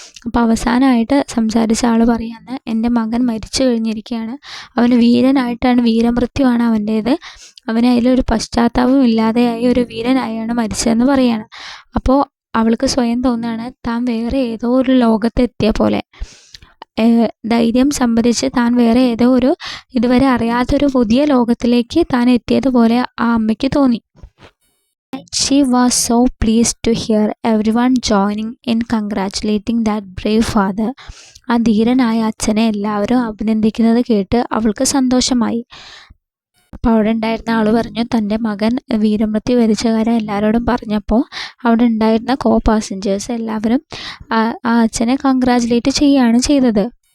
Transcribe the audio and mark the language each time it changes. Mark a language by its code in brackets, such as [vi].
[ml] അപ്പോൾ അവസാനമായിട്ട് സംസാരിച്ച ആൾ പറയാന്ന്, എൻ്റെ മകൻ മരിച്ചു കഴിഞ്ഞിരിക്കുകയാണ്, അവന് വീരനായിട്ടാണ്, വീരമൃത്യുവാണ് അവൻ്റേത്, അവന് അതിലൊരു പശ്ചാത്താപം ഇല്ലാതെയായി ഒരു വീരനായാണ് മരിച്ചതെന്ന് പറയാണ്. അപ്പോൾ അവൾക്ക് സ്വയം തോന്നുകയാണ് താൻ വേറെ ഏതോ ഒരു ലോകത്തെത്തിയ പോലെ, ധൈര്യം സംഭരിച്ച് താൻ വേറെ ഏതോ ഒരു ഇതുവരെ അറിയാത്തൊരു പുതിയ ലോകത്തിലേക്ക് താൻ എത്തിയതുപോലെ ആ അമ്മയ്ക്ക് തോന്നി. [en] She was so pleased to hear everyone joining in congratulating that brave father. [ml] ആ ധീരനായ അച്ഛനെ എല്ലാവരും അഭിനന്ദിക്കുന്നത് കേട്ട് അവൾക്ക് സന്തോഷമായി. അപ്പോൾ അവിടെ ഉണ്ടായിരുന്ന ആൾ പറഞ്ഞു, തൻ്റെ മകൻ വീരമൃത്യു വരിച്ച കാര്യം എല്ലാവരോടും പറഞ്ഞപ്പോൾ അവിടെ ഉണ്ടായിരുന്ന പാസഞ്ചേഴ്സ് എല്ലാവരും ആ അച്ഛനെ കൺഗ്രാജുലേറ്റ് ചെയ്യുകയാണ് ചെയ്തത്.